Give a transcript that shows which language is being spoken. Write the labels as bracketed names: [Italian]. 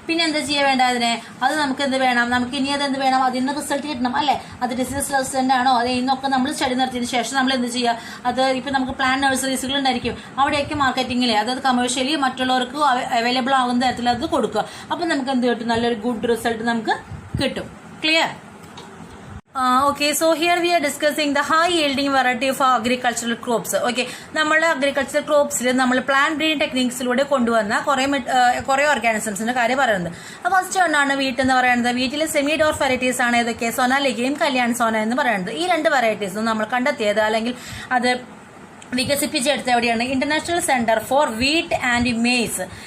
[Malayalam] പിന്നെ എന്താ ചെയ്യാൻ വേണ്ട, അതിനെ അത് നമുക്ക് എന്ത് വേണം, നമുക്ക് ഇനി അത് എന്ത് വേണം, അതിന് റിസൾട്ട് കിട്ടണം അല്ലെ. അത് ഡിസീസ് റെസിസ്റ്റന്റ് ആണോ അത് എന്നൊക്കെ നമ്മൾ സ്റ്റഡി നടത്തിയതിനു ശേഷം നമ്മൾ എന്ത് ചെയ്യുക, അത് ഇപ്പൊ നമുക്ക് പ്ലാന്റ് നഴ്സറീസുകൾ ഉണ്ടായിരിക്കും, അവിടെയൊക്കെ മാർക്കറ്റിംഗിൽ അതായത് കമേഴ്ഷ്യലി മറ്റുള്ളവർക്ക് അവൈലബിൾ ആകുന്ന തരത്തിൽ അത് കൊടുക്കുക. അപ്പൊ നമുക്ക് എന്ത് കിട്ടും, നല്ലൊരു ഗുഡ് റിസൾട്ട് നമുക്ക് കിട്ടും. Clear? [English] Okay, so here we are discussing the high yielding variety of agricultural crops. [Malayalam] Okay, നമ്മുടെ അഗ്രികൾച്ചറൽ ക്രോപ്സിൽ നമ്മൾ പ്ലാന്റ് ബ്രീഡിംഗ് ടെക്നിക്സിലൂടെ കൊണ്ടുവന്ന കുറെ ഓർഗാനിസംസിന്റെ കാര്യം പറയുന്നത്. ഫസ്റ്റ് ഒന്നാണ് വീറ്റ് എന്ന് പറയുന്നത്. വീട്ടിലെ സെമി ഡോർഫ് വെറൈറ്റീസ് ആണ് ഏതൊക്കെ, സൊനാലിക്കയും കല്യാൺ സോന എന്ന് പറയുന്നത്. ഈ രണ്ട് വെറൈറ്റീസും നമ്മൾ കണ്ടെത്തിയത് അല്ലെങ്കിൽ അത് വികസിപ്പിച്ചെടുത്ത എവിടെയാണ്, international centre for wheat and maze.